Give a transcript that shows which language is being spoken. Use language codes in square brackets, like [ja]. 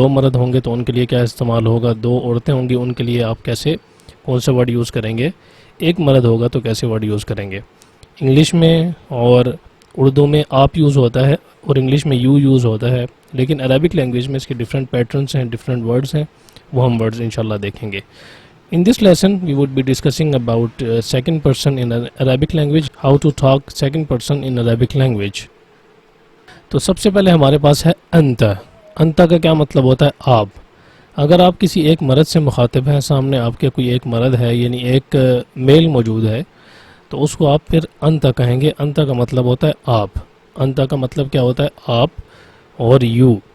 [ur] دو مرد ہوں گے تو ان کے لیے کیا استعمال ہوگا، دو عورتیں ہوں گی ان کے لیے آپ کیسے کون سا ورڈ یوز کریں گے، ایک مرد ہوگا تو کیسے ورڈ یوز کریں گے. انگلش میں اور اردو میں آپ یوز ہوتا ہے اور انگلش میں یو یوز ہوتا ہے، لیکن عربک لینگویج میں اس کے ڈفرینٹ پیٹرنس ہیں، ڈفرینٹ ورڈز ہیں، وہ ہم ورڈز انشاءاللہ دیکھیں گے. [en] In this lesson, we would be discussing about second person in Arabic language, how to talk second person in Arabic language. [ur] تو سب سے پہلے ہمارے پاس ہے انت. انت کا کیا مطلب ہوتا ہے؟ آپ. اگر آپ کسی ایک مرد سے مخاطب ہیں، سامنے آپ کے کوئی ایک مرد ہے یعنی ایک میل موجود ہے، تو اس کو آپ پھر انت کہیں گے. انت کا مطلب ہوتا ہے آپ. انت کا مطلب کیا ہوتا ہے؟ آپ اور یو.